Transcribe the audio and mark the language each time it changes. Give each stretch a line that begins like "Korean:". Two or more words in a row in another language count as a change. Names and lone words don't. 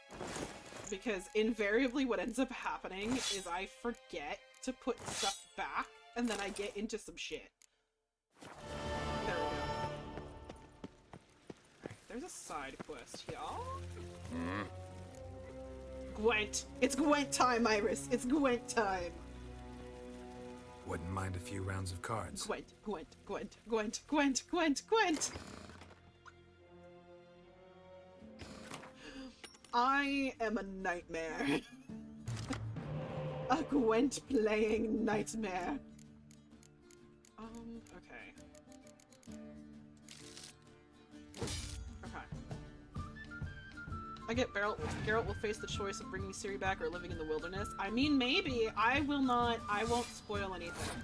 English: Because invariably what ends up happening is I forget to put stuff back and then I get into some shit. There we go. There's a side quest, y'all. Gwent. It's Gwent time, Iris. It's Gwent time. Wouldn't mind a few rounds of cards. Gwent, Gwent, Gwent, Gwent, Gwent, Gwent, Gwent. I am a nightmare. A Gwent playing nightmare. Okay. I get Geralt will face the choice of bringing Ciri back or living in the wilderness. I mean, maybe. I won't spoil anything.